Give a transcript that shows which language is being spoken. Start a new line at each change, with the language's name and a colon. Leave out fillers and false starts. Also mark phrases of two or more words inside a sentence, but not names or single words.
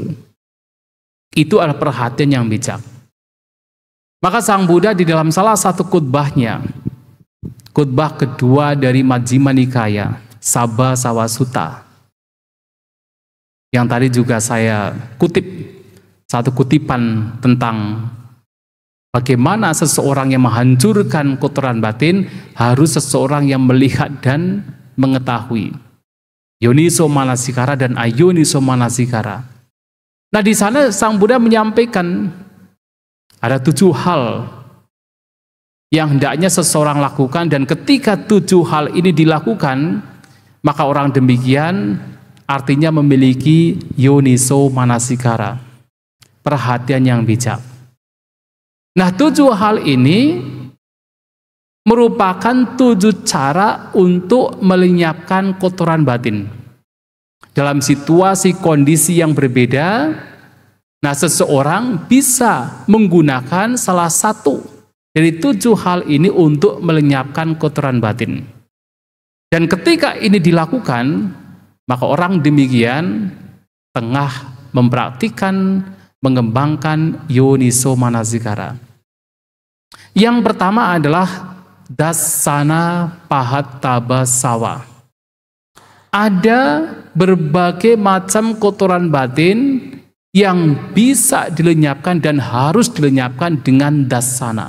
Indonesian: Itu adalah perhatian yang bijak. Maka Sang Buddha di dalam salah satu khutbahnya, khutbah kedua dari Majjhima Nikaya, Sabba Sawa Sutta, yang tadi juga saya kutip, satu kutipan tentang bagaimana seseorang yang menghancurkan kotoran batin harus seseorang yang melihat dan mengetahui.
Pali: Yoniso manasikara dan ayoniso manasikara.
Indonesian: Nah, di sana Sang Buddha menyampaikan ada 7 hal yang hendaknya seseorang lakukan, dan ketika 7 hal ini dilakukan, maka orang demikian artinya memiliki
Pali: yoniso manasikara,
Indonesian: perhatian yang bijak. Nah, 7 hal ini merupakan 7 cara untuk melenyapkan kotoran batin. Dalam situasi kondisi yang berbeda, nah seseorang bisa menggunakan salah satu dari 7 hal ini untuk melenyapkan kotoran batin. Dan ketika ini dilakukan, maka orang demikian tengah mempraktikkan, mengembangkan
Pali: yoniso manasikara.
Indonesian: Yang pertama adalah
Pali: dasana pahattaba sawa.
Indonesian: Ada berbagai macam kotoran batin yang bisa dilenyapkan dan harus dilenyapkan dengan dasana.